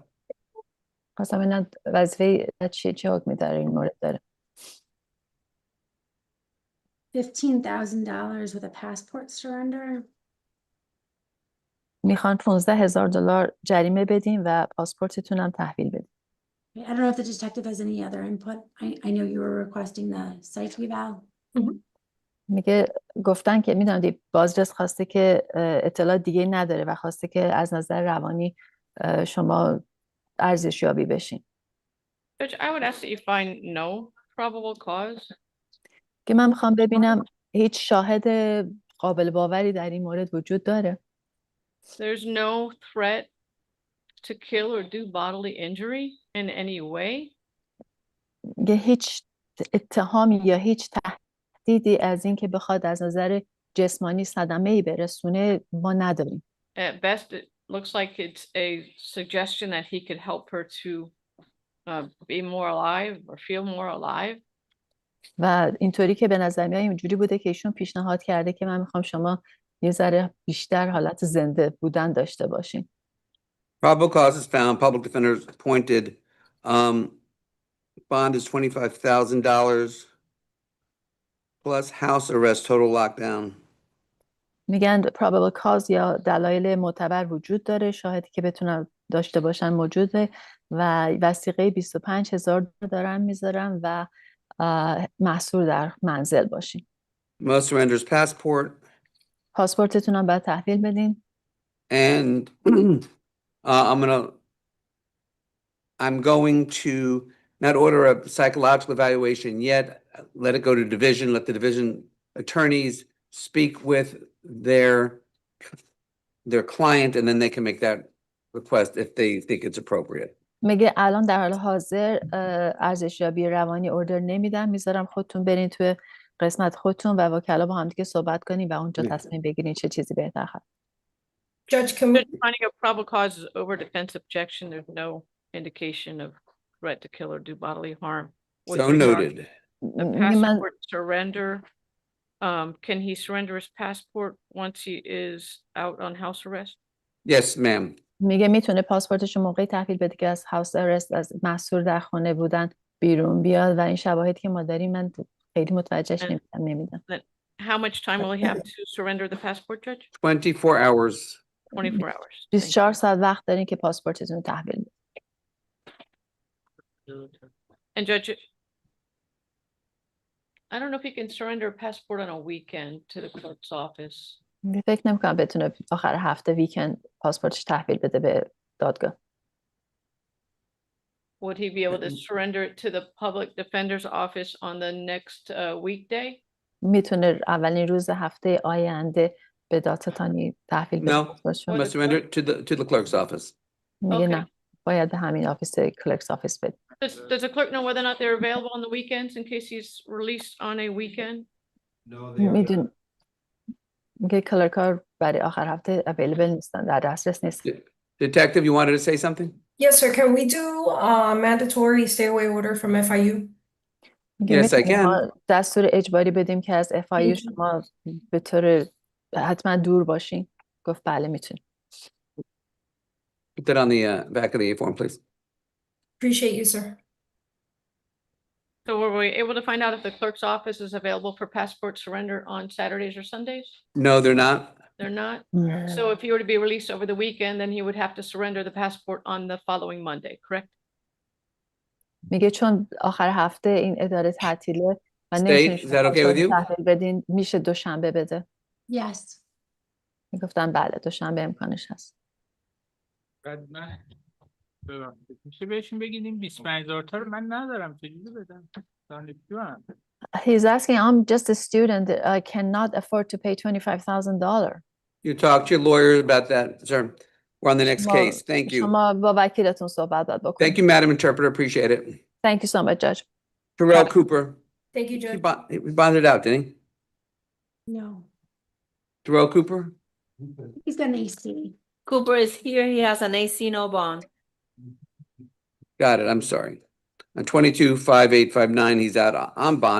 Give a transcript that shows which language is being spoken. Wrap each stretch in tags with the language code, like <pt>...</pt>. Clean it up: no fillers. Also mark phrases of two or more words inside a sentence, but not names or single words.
<fa>خواستم ببینم وظیفه چه حکمی در این مورد داره.</fa> <en>$15,000 with a passport surrender.</en> <fa>میخوان $15,000 جریمه بدین و پاسپورتتون هم تحویل بدین.</fa> <en>I don't know if the detective has any other input. I know you were requesting the psych eval.</en> <fa>میگه گفتن که میدونم بازرس خواسته که اطلاع دیگه نداره و خواسته که از نظر روانی شما ارزشیابی بشین.</fa> <en>Judge, I would ask that you find no probable cause.</en> <fa>که من میخوام ببینم هیچ شاهد قابل باوری در این مورد وجود داره.</fa> <en>There's no threat to kill or do bodily injury in any way?</en> <fa>میگه هیچ اتهامی یا هیچ تهدیدی از این که بخواد از نظر جسمانی صدمه‌ای برسونه ما نداریم.</fa> <en>At best, it looks like it's a suggestion that he could help her to be more alive or feel more alive.</en> <fa>و اینطوری که به نظر میاد اینجوری بوده که ایشون پیشنهاد کرده که من میخوام شما یه ذره بیشتر حالت زنده بودن داشته باشین.</fa> <en>Probable cause is found, public defender is appointed. Bond is $25,000 plus house arrest, total lockdown.</en> <fa>میگن</fa> <en>probable cause</en> <fa>یا دلایل معتبر وجود داره، شاهدی که بتونن داشته باشن موجوده و وثیقه $25,000 دارن میذارن و محصور در منزل باشین.</fa> <en>Must surrenders passport.</en> <fa>پاسپورتتون هم باید تحویل بدین.</fa> <en>And I'm going to not order a psychological evaluation yet. Let it go to division. Let the division attorneys speak with their client, and then they can make that request if they think it's appropriate.</en> <fa>میگه الان در حال حاضر ارزشیابی روانی اوردر نمیدم، میذارم خودتون برین توی قسمت خودتون و وکلا با هم دیگه صحبت کنین و اونجا تصمیم بگیرین چه چیزی بهتر هست.</fa> <en>Judge, can we finding a probable cause is over defense objection? There's no indication of threat to kill or do bodily harm. So noted. The passport surrender. Can he surrender his passport once he is out on house arrest? Yes, ma'am.</en> <fa>میگه میتونه پاسپورتشو موقعی تحویل بده که از</fa> <en>house arrest,</en> <fa>از محصور در خانه بودن بیرون بیاد و این شواهدی که ما داریم من خیلی متوجهش نمیدم.</fa> <en>How much time will he have to surrender the passport, Judge? 24 hours. 24 hours.</en> <fa>24 ساعت وقت دارین که پاسپورتتون تحویل بدید.</fa> <en>And Judge, I don't know if he can surrender a passport on a weekend to the clerk's office.</en> <fa>فکر نمی‌کنم بتونه آخر هفته ویکند پاسپورتش تحویل بده به دادگاه.</fa> <en>Would he be able to surrender it to the public defender's office on the next weekday?</en> <fa>میتونه اولین روز هفته آینده به دادستانی تحویل بده.</fa> <en>No, must surrender it to the clerk's office.</en> <fa>میگه نه، باید به همین</fa> <en>office clerk's office</en> <fa>بده.</fa> <en>Does the clerk know whether or not they're available on the weekends in case he's released on a weekend?</en> <fa>میدون میگه کلرکار برای آخر هفته available نیستن، در دسترس نیست.</fa> <en>Detective, you wanted to say something? Yes, sir. Can we do mandatory stay away order from FIU? Yes, I can.</en> <fa>دستور اجباری بدیم که از FIU شما به طور حتما دور باشین. گفت بله میتونیم.</fa> <en>Put that on the back of the form, please. Appreciate you, sir. So were we able to find out if the clerk's office is available for passport surrender on Saturdays or Sundays? No, they're not. They're not? So if he were to be released over the weekend, then he would have to surrender the passport on the following Monday, correct?</en> <fa>میگه چون آخر هفته این اداره تعطیله و</fa> <en>State, is that okay with you?</en> <fa>تحویل بدین، میشه دوشنبه بده.</fa> <en>Yes.</en> <fa>میگفتن بله دوشنبه امکانش هست. بعد من میشه بهشون بگیدیم 25,000 تا رو من ندارم چجوری بدم؟ دانشجوام.</fa> <en>He's asking, I'm just a student. I cannot afford to pay $25,000. You talk to your lawyer about that, sir. We're on the next case. Thank you.</en> <fa>شما با وکیلتون صحبت باید بکنید.</fa> <en>Thank you, Madam Interpreter. Appreciate it. Thank you so much, Judge. Terrell Cooper. Thank you, Judge. He bonded out, didn't he? No. Terrell Cooper? He's got an AC. Cooper is here. He has an AC, no bond. Got it. I'm sorry. On 22-5859, he's out on bond.</en>